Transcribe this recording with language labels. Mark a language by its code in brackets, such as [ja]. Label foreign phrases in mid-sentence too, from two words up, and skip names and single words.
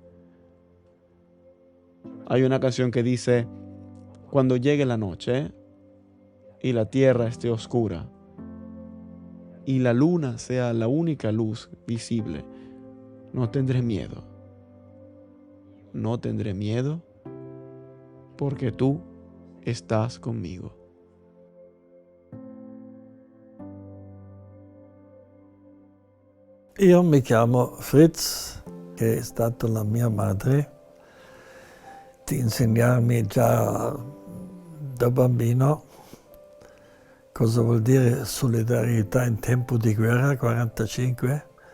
[es] Hay una canción que dice: cuando llegue la noche y la tierra esté oscura y la luna sea la única luz visible, no tendré miedo. No tendré miedo porque tú estás conmigo. [it] Io mi chiamo Fritz, che è stata la mia madre, di insegnarmi già da bambino cosa vuol dire solidarietà in tempo di guerra, 45.